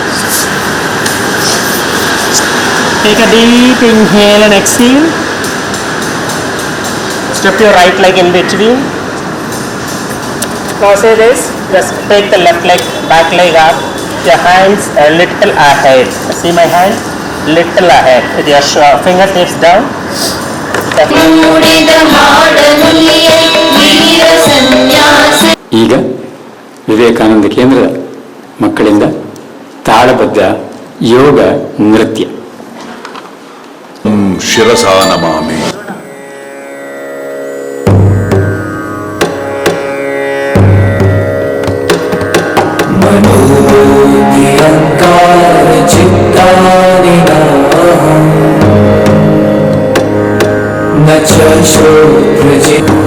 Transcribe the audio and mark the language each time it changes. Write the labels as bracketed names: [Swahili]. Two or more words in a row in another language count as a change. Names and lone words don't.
[English] Take a deep inhale and exhale. Step your right leg in between. Now say this. Just take the left leg, back leg up. Your hands a little ahead. See my hand? Little ahead. With your fingertips down. [Kannada] ಈಗ ವಿವೇಕಾನಂದ ಕೇಂದ್ರದ ಮಕ್ಕಳಿಂದ ತಾಳಬದ್ಧ ಯೋಗ ನೃತ್ಯ. [Sanskrit] ಶಿರಸಾ ನಮಾಮಿ. मनोऽहङ्कार चित्तानिनाहं न च श्रोत्रजित्